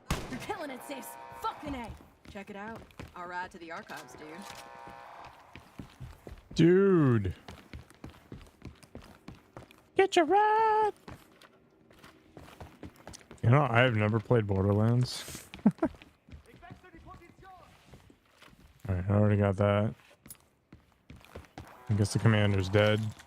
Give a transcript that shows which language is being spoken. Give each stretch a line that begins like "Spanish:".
English: You're killing it, sis. Fucking A. Check it out. Our ride to the archives, dude. Dude. Get your ride. You know, I've never played Borderlands.
German: Ich wechsle die Position!
English: Alright, I already got that. I guess the commander's dead.